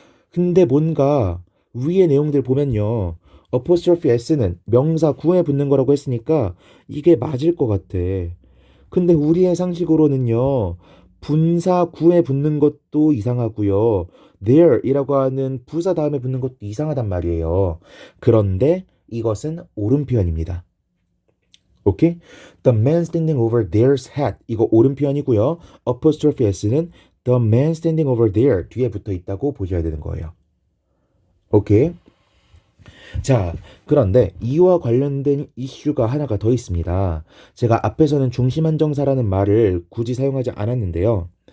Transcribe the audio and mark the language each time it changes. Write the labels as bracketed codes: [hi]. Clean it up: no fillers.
[ko] 근데 뭔가 위의 내용들 보면요. apostrophe s는 명사 구에 붙는 거라고 했으니까 이게 맞을 것 같아. 근데 우리의 상식으로는요. 분사 구에 붙는 것도 이상하고요. there이라고 하는 부사 다음에 붙는 것도 이상하단 말이에요. 그런데 이것은 옳은 표현입니다. 오케이? [en] The man standing over there's hat. [ko] 이거 옳은 표현이고요. apostrophe s는 [en] the man standing over there [ko] 뒤에 붙어 있다고 보셔야 되는 거예요. 오케이? 자, 그런데 이와 관련된 이슈가 하나가 더 있습니다. 제가 앞에서는 중심안정사라는 말을 굳이 사용하지 않았는데요.